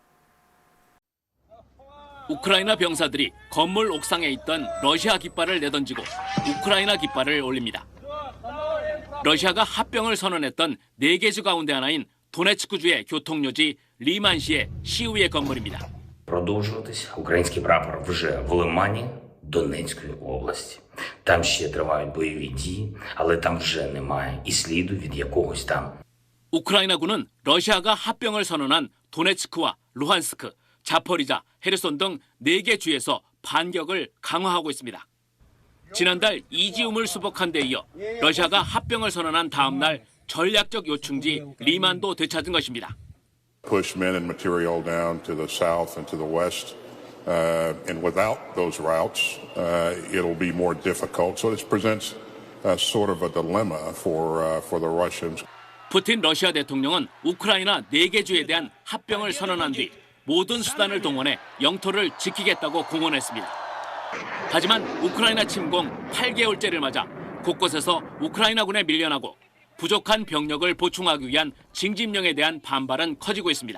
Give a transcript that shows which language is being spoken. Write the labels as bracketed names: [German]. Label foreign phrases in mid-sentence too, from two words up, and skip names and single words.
[Korean] 우크라이나 병사들이 건물 옥상에 있던 러시아 깃발을 내던지고 우크라이나 깃발을 올립니다. 러시아가 합병을 선언했던 4개 주 가운데 하나인 도네츠크주의 교통요지 리만시의 시위의 건물입니다. [Ukrainian] Продовжуватись український прапор вже в Лимані Донецької області. Там ще тривають бойові дії, але там вже немає і сліду від якогось там. [Korean] 우크라이나군은 러시아가 합병을 선언한 도네츠크와 루한스크, 자포리자, 헤르손 등 4개 주에서 반격을 강화하고 있습니다. 지난달 이지움을 수복한 데 이어 러시아가 합병을 선언한 다음 날 전략적 요충지 리만도 되찾은 것입니다. [English] Push men and material down to the south and to the west, and without those routes, it'll be more difficult. So this presents sort of a dilemma for the Russians. [Korean] 푸틴 러시아 대통령은 우크라이나 4개 주에 대한 합병을 선언한 뒤 모든 수단을 동원해 영토를 지키겠다고 공언했습니다. 하지만 우크라이나 침공 8개월째를 맞아 곳곳에서 우크라이나군에 밀려나고 부족한 병력을 보충하기 위한 징집령에 대한 반발은 커지고 있습니다.